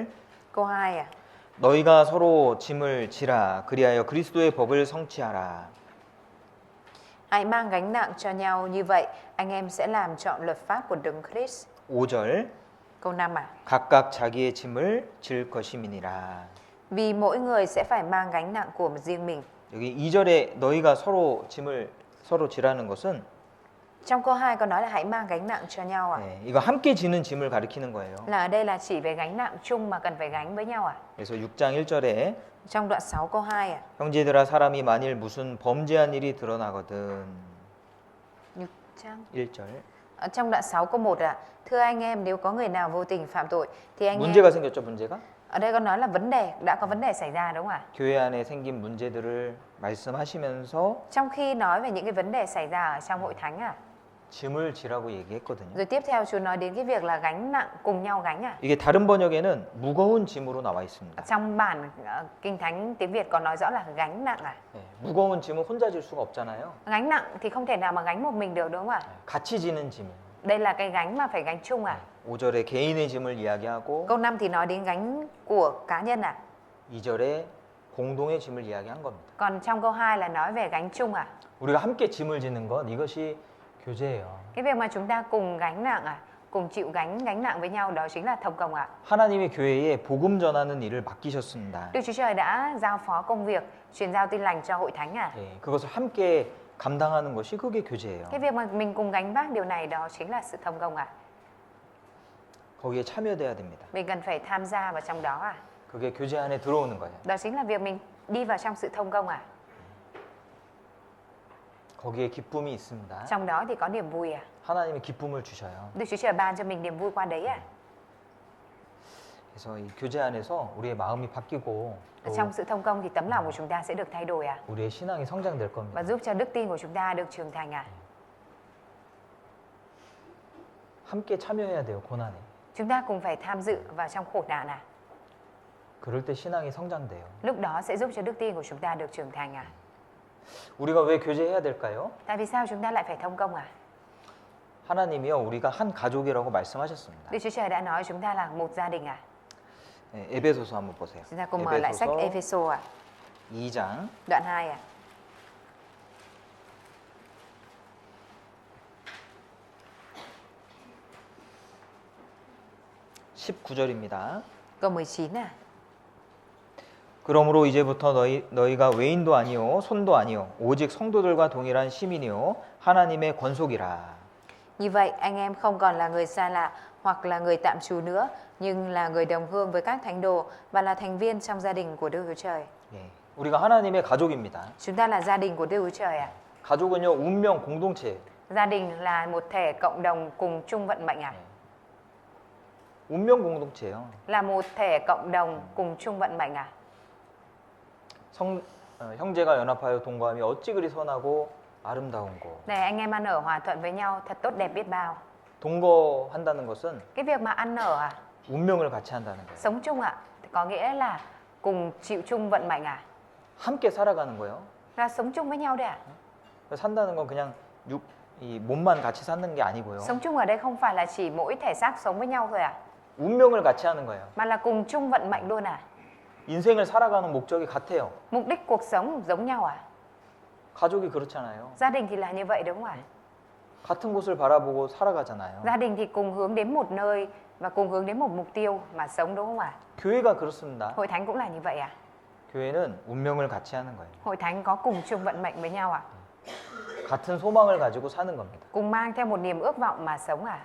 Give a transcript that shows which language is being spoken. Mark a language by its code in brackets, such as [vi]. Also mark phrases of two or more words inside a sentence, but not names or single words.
[vi] Câu 2 ạ. [ko] 너희가 서로 짐을 지라 그리하여 그리스도의 법을 성취하라. [vi] Hãy mang gánh nặng cho nhau, như vậy anh em sẽ làm trọn luật pháp của Đấng Christ. [ko] 5절 [vi] Câu 5 ạ. [ko] 각각 자기의 짐을 질 것임이니라. [vi] Vì mỗi người sẽ phải mang gánh nặng của riêng mình. [ko] 여기 2절에 너희가 서로 짐을 서로 지라는 것은 [vi] Trong câu 2 có nói là hãy mang gánh nặng cho nhau ạ. [ko] 네, 이거 함께 지는 짐을 가리키는 거예요. [vi] Là ở đây là chỉ về gánh nặng chung mà cần phải gánh với nhau ạ. [ko] 그래서 6장 1절에 [vi] Trong đoạn 6 câu 2 ạ. [ko] 형제들아 사람이 만일 무슨 범죄한 일이 드러나거든 6장. 1절 [vi] Ở trong đoạn 6 câu 1 ạ. Thưa anh em, nếu có người nào vô tình phạm tội thì anh em... [ko] 문제가 생겼죠 문제가? [vi] Ở đây có nói là vấn đề, đã có vấn đề xảy ra đúng không ạ? [ko] 교회 안에 생긴 문제들을 말씀하시면서 [vi] Trong khi nói về những cái vấn đề xảy ra ở trong hội thánh ạ. [ko] 짐을 지라고 얘기했거든요. [vi] Rồi tiếp theo Chúa nói đến cái việc là gánh nặng, cùng nhau gánh ạ. [ko] 이게 다른 번역에는 무거운 짐으로 나와 있습니다. [vi] Trong bản Kinh Thánh tiếng Việt có nói rõ là gánh nặng à. [ko] 네, 무거운 짐은 혼자 질 수가 없잖아요. [vi] Gánh nặng thì không thể nào mà gánh một mình được đúng không ạ? [ko] 같이 지는 짐. [vi] Đây là cái gánh mà phải gánh chung à. [ko] 5절에 개인의 짐을 이야기하고 [vi] Câu 5 thì nói đến gánh của cá nhân à. [ko] 2절에 공동의 짐을 이야기한 겁니다. [vi] Còn trong câu 2 là nói về gánh chung à. [ko] 우리가 함께 짐을 지는 것 이것이 교제예요. [vi] Cái việc mà chúng ta cùng gánh nặng à, cùng chịu gánh nặng với nhau đó chính là thông công ạ. [ko] 하나님이 교회에 복음 전하는 일을 맡기셨습니다. [vi] Đức Chúa Trời đã giao phó công việc truyền giao tin lành cho hội thánh à. [ko] 네, 그것을 함께 감당하는 것이 그게 교제예요. [vi] Cái việc mà mình cùng gánh vác điều này đó chính là sự thông công ạ. [ko] 거기에 참여돼야 됩니다. [vi] Mình cần phải tham gia vào trong đó à. [ko] 그게 교제 안에 들어오는 거예요. [vi] Đó chính là việc mình đi vào trong sự thông công à. [ko] 거기에 기쁨이 있습니다. [vi] Trong đó thì có niềm vui à. [ko] 하나님이 기쁨을 주셔요. [vi] Đức Chúa Trời ban cho mình niềm vui qua đấy à. [ko] 그래서 이 교제 안에서 우리의 마음이 바뀌고 또 [vi] Trong sự thông công thì tấm lòng của chúng ta sẽ được thay đổi à. [ko] 우리의 신앙이 성장될 겁니다. [vi] Và giúp cho đức tin của chúng ta được trưởng thành à. [ko] 함께 참여해야 돼요, 고난에. [vi] Chúng ta cùng phải tham dự vào trong khổ nạn à. [ko] 그럴 때 신앙이 성장돼요. [vi] Lúc đó sẽ giúp cho đức tin của chúng ta được trưởng thành à. [ko] 우리가 왜 교제해야 될까요? [vi] Tại vì sao chúng ta lại phải thông công à? [ko] 하나님이요, 우리가 한 가족이라고 말씀하셨습니다. [vi] Đức Chúa Trời đã nói chúng ta là một gia đình à. [ko] 네, 에베소서 한번 보세요. [vi] Chúng ta cùng mở lại sách Ephesos à. [ko] 2장 [vi] Đoạn 2 à. [ko] 19절입니다. [vi] Câu 19 à. [ko] 그러므로 이제부터 너희가 외인도 아니요 손도 아니요 오직 성도들과 동일한 시민이요 하나님의 권속이라. [vi] Như vậy anh em không còn là người xa lạ hoặc là người tạm trú nữa, nhưng là người đồng hương với các thánh đồ và là thành viên trong gia đình của Đức Chúa Trời. [ko] 예, 우리가 하나님의 가족입니다. [vi] Chúng ta là gia đình của Đức Chúa Trời à. [ko] 가족은요 운명 공동체예요. [vi] Gia đình là một thể cộng đồng cùng chung vận mệnh à. [ko] 운명 공동체예요. [vi] Là một thể cộng đồng cùng chung vận mệnh à. [ko] 형제가 연합하여 동거하며 어찌 그리 선하고 아름다운 거. [vi] Này anh em ăn ở hòa thuận với nhau thật tốt đẹp biết bao. [ko] 동거한다는 것은 [vi] Cái việc mà ăn ở à, [ko] 운명을 같이 한다는 거예요. [vi] sống chung ạ, thì có nghĩa là cùng chịu chung vận mệnh à? [ko] 함께 살아가는 거예요. [vi] Là sống chung với nhau đấy à? [ko] 산다는 건 그냥 이 몸만 같이 사는 게 아니고요. [vi] Sống chung ở đây không phải là chỉ mỗi thể xác sống với nhau thôi à? [ko] 운명을 같이 하는 거예요. [vi] Mà là cùng chung vận mệnh luôn à? [ko] 인생을 살아가는 목적이 같아요. [vi] Mục đích cuộc sống giống nhau à? [ko] 가족이 그렇잖아요. [vi] Gia đình thì là như vậy đúng không ạ? [ko] 같은 곳을 바라보고 살아가잖아요. [vi] Gia đình thì cùng hướng đến một nơi và cùng hướng đến một mục tiêu mà sống đúng không ạ? [ko] 교회가 그렇습니다. [vi] Hội thánh cũng là như vậy à? [ko] 교회는 운명을 같이 하는 거예요. [vi] Hội thánh có cùng chung vận mệnh với nhau à? [ko] 같은 소망을 가지고 사는 겁니다. [vi] Cùng mang theo một niềm ước vọng mà sống à?